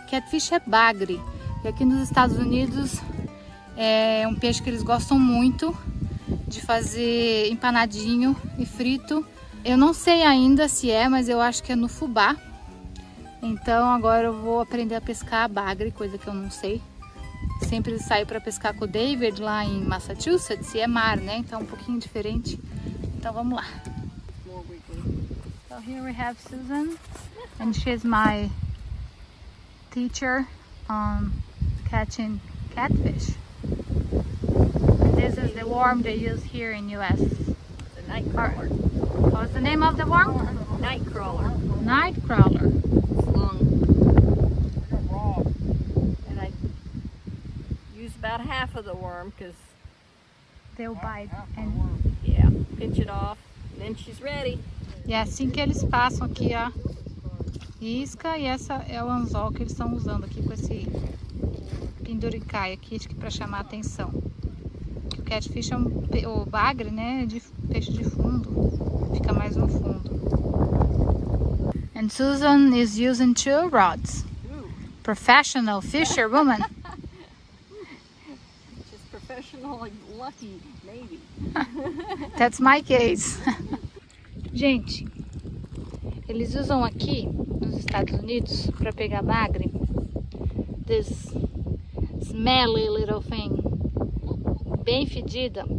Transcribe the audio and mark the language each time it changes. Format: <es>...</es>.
<pt>Catfish é bagre. E aqui nos Estados Unidos é um peixe que eles gostam muito de fazer empanadinho e frito. Eu não sei ainda se é, mas eu acho que é no fubá. Então agora eu vou aprender a pescar bagre, coisa que eu não sei. Sempre saio para pescar com o David lá em Massachusetts e é mar, né? Então é um pouquinho diferente. Então vamos lá.</pt> <en>So here we have Susan, and she's my teacher on catching catfish. And this is the worm they use here in US. The night crawler. What's the name of the worm? Night crawler. Night crawler. It's long. And I use about half of the worm because, They'll bite. And yeah, pinch it off. And then she's ready.</en> <pt>e é assim que eles passam aqui a isca, e essa é o anzol que eles estão usando aqui com esse penduricai aqui, acho que para chamar a atenção. O catfish é o bagre, né, de peixe de fundo, fica mais no fundo.</pt> <en>And Susan is using 2 rods. Professional fisherwoman. Just professional and lucky, maybe. That's my case.</en> <pt>Gente, eles usam aqui nos Estados Unidos para pegar bagre</pt> <en>this smelly little thing,</en> <pt>bem fedida.</pt>